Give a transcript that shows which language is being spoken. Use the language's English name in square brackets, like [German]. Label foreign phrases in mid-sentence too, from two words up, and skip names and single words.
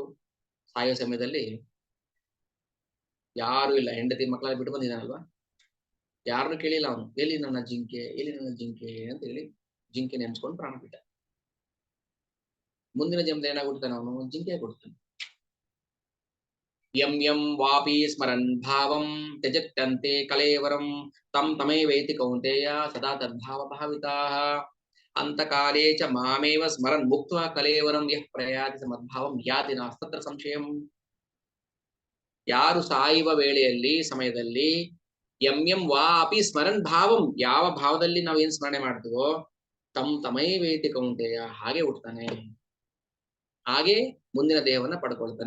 [Kannada] ಸಾಯೋ ಸಮಯದಲ್ಲಿ ಯಾರು ಇಲ್ಲ, ಹೆಂಡತಿ ಮಕ್ಕಳೆಲ್ಲ ಬಿಟ್ಟು ಬಂದಿದ್ದಾನಲ್ವಾ, ಯಾರನ್ನು ಕೇಳಿಲ್ಲ ಅವನು. ಎಲ್ಲಿ ನನ್ನ ಜಿಂಕೆ, ಎಲ್ಲಿ ನನ್ನ ಜಿಂಕೆ ಅಂತ ಹೇಳಿ ಜಿಂಕೆ ನೆನ್ಸ್ಕೊಂಡು ಪ್ರಾಣ ಬಿಟ್ಟ. ಮುಂದಿನ ಜನ್ಮದ ಏನಾಗ್ಬಿಡ್ತಾನೆ, ಅವನು ಜಿಂಕೆ ಕೊಡ್ತಾನೆ. [Sanskrit] ಯಂ ಯಂ ವಾಪಿ ಸ್ಮರನ್ ಭಾವಂ ತ್ಯಜತ್ಯಂತೆ ಕಲೇವರಂ ತಂ ತಮೇವೇತಿ ಕೌಂತೆಯ ಸದಾ ತದ್ಭಾವ ಭಾವಿತಾಃ. ಅಂತಕಾಲೇ ಚ ಮಾಮೇವ ಸ್ಮರನ್ ಮುಕ್ತ್ವಾ ಕಲೇವರಂ ಯಃ ಪ್ರಯಾತಿ ಮದ್ಭಾವಂ ಯಾತಿ ನಾಸ್ತತ್ರ ಸಂಶಯಂ. [Kannada] ಯಾರು ಸಾಯುವ ವೇಳೆಯಲ್ಲಿ ಸಮಯದಲ್ಲಿ [Sanskrit] ಎಂ ವಾ ಅಪಿ ಸ್ಮರನ್ ಭಾವಂ, [Kannada] ಯಾವ ಭಾವದಲ್ಲಿ ನಾವು ಏನ್ ಸ್ಮರಣೆ ಮಾಡ್ತೀವೋ [Sanskrit] ತಮ್ ತಮೈವೇತಿ ಕೌಂತೆಯ, [Kannada] ಹಾಗೆ ಹುಟ್ಟತಾನೆ, ಹಾಗೆ ಮುಂದಿನ ದೇಹವನ್ನ ಪಡ್ಕೊಳ್ತಾನೆ.